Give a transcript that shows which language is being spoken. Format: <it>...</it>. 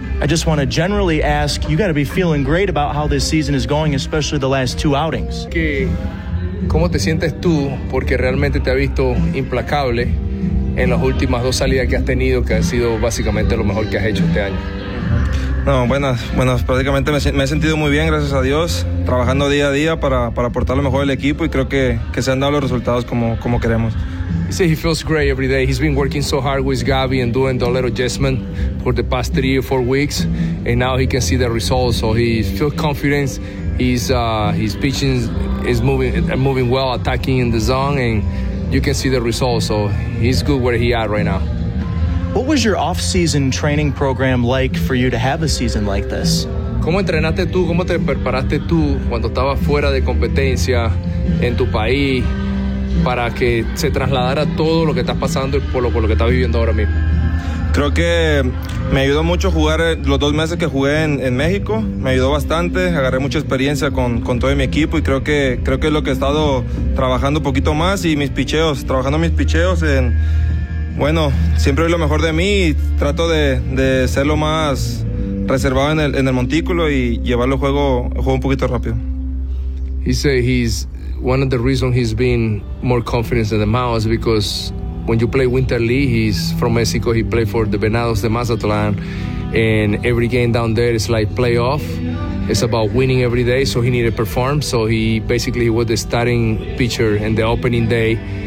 <en>I just want to generally ask, you got to be feeling great about how this season is going, especially the last two outings.</en> <es>¿Qué? ¿Cómo te sientes tú? Porque realmente te ha visto implacable en las últimas dos salidas que has tenido, que han sido básicamente lo mejor que has hecho este año. No, buenas, prácticamente me he sentido muy bien, gracias a Dios, trabajando día a día para aportar lo mejor al equipo y creo que se han dado los resultados como queremos.</es> <en>He said he feels great every day. He's been working so hard with Gabby and doing the little adjustment for the past 3 or 4 weeks, and now he can see the results, so he feels confident. His pitching is moving well, attacking in the zone, and you can see the results, so he's good where he at right now. What was your off-season training program like for you to have a season like this?</en> <es>¿Cómo entrenaste tú? ¿Cómo te preparaste tú cuando estabas fuera de competencia en tu país para que se trasladara todo lo que estás pasando y por lo que estás viviendo ahora mismo? Creo que me ayudó mucho jugar los dos meses que jugué en México. Me ayudó bastante. Agarré mucha experiencia con todo mi equipo y creo que es lo que he estado trabajando un poquito más y mis picheos en... Bueno, siempre doy lo mejor de mí y trato de ser lo más reservado en el montículo y llevarlo juego un poquito rápido.</es> <en>He said he's one of the reasons he's been more confident in the mouse because when you play Winter League, he's from Mexico, he played for the Venados de Mazatlán, and every game down there is like playoff. It's about winning every day, so he needed to perform. So he basically was the starting pitcher in the opening day.</en>